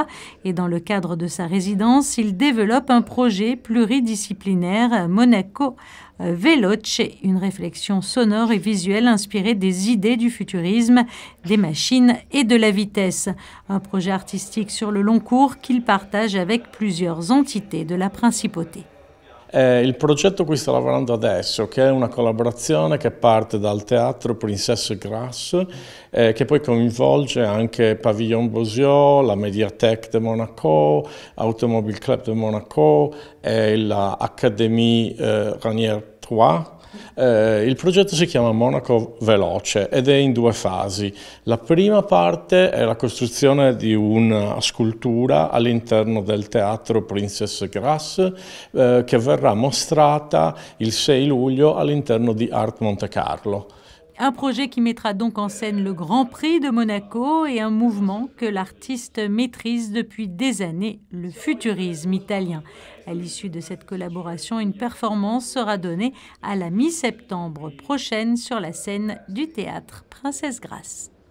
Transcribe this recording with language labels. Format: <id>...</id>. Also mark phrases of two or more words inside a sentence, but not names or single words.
<fr>Et dans le cadre de sa résidence, il développe un projet pluridisciplinaire Monaco Veloce, une réflexion sonore et visuelle inspirée des idées du futurisme, des machines et de la vitesse. Un projet artistique sur le long cours qu'il partage avec plusieurs entités de la principauté.</fr> <it>Il progetto cui sto lavorando adesso, che è una collaborazione che parte dal teatro Princesse Grasse, che poi coinvolge anche Pavillon Bosiot, la Médiathèque de Monaco, Automobile Club de Monaco e l'Académie Ranier 3. Il progetto si chiama Monaco Veloce ed è in 2 fasi. La prima parte è la costruzione di una scultura all'interno del teatro Princess Grasse che verrà mostrata il 6 luglio all'interno di Art Monte Carlo.</it> <fr>Un projet qui mettra donc en scène le Grand Prix de Monaco et un mouvement que l'artiste maîtrise depuis des années, le futurisme italien. À l'issue de cette collaboration, une performance sera donnée à la mi-septembre prochaine sur la scène du théâtre Princess Grasse.</fr>